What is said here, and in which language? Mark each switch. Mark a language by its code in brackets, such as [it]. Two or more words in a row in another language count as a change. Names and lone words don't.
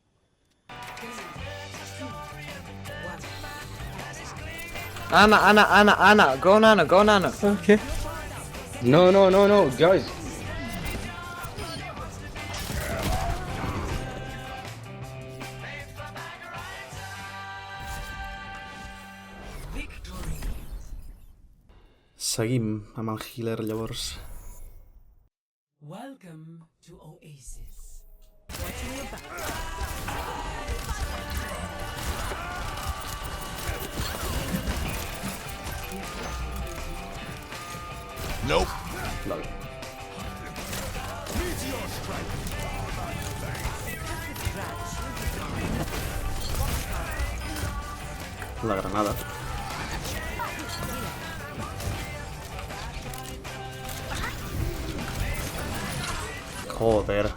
[en] Анна, go Nana. Okay. No, guys. Victory. [ca] Seguim amb el healer, llavors. [en] Welcome to Oasis. Nope. Lol. [ca] La granada. [es] Joder.